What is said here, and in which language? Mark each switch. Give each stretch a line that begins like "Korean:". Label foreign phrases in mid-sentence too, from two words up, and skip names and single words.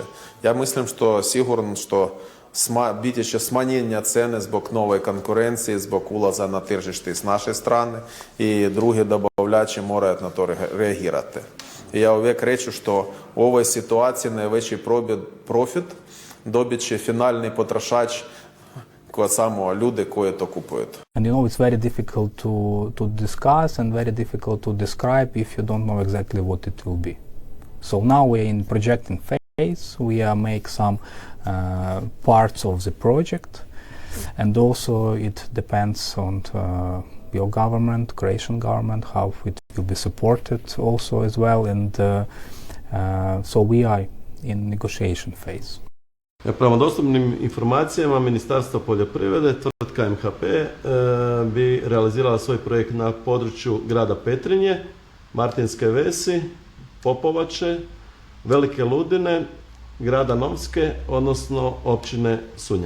Croatian: Ja mislim što sigurno što biti će smanjenja cene zbog nove konkurencije, zbog ulaza na tržište s naše strane, i drugi dobavljači moraju na to reagirati. I ja uvijek reću što u ovoj situaciji najveći profit dobit će finalni potrošač samo ljudi koji to kupuju.
English: And you know, it's very difficult to discuss and very difficult to describe if you don't know exactly what it will be. So now we're in projecting phase. We make some parts of the project, and also it depends on your government, Croatian government, how it will be supported also as well. And so we are in negotiation phase.
Croatian: Prema dostupnim informacijama Ministarstva poljoprivrede, tvrtka MHP bi realizirala svoj projekt na području grada Petrinje, Martinske Vesi, Popovače, Velike Ludine, grada Novske, odnosno općine Sunja.